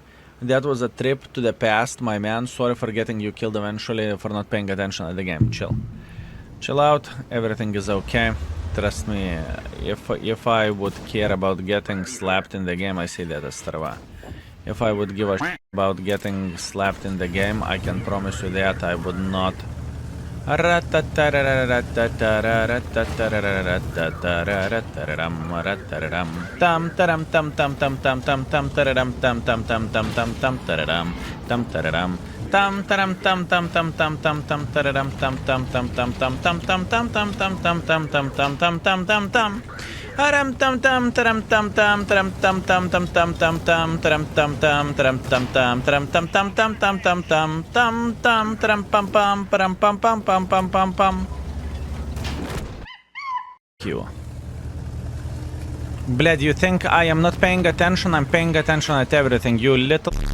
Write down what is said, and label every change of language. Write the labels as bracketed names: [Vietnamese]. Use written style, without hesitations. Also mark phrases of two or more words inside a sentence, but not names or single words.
[English] That was a trip to the past, my man. Sorry for getting you killed eventually, for not paying attention at the game. Chill. Chill out, everything is okay. Trust me, if I would care about getting slapped in the game, I say that as Starva. If I would give a shit about getting slapped in the game, I can promise you that I would not. Tam taram tam tam tam tam tam tam tararam tam tam tam tam tam tam tam tam tam tam tam tam tam tam tam tam tam tam aram tam tam taram tam tam taram tam tam tam tam tam tam taram tam tam taram tam tam taram tam tam tam tam tam tam tam tam taram pam pam param pam pam pam pam pam pam. You. Bled, you think I am not paying attention? I'm paying attention at everything, you little.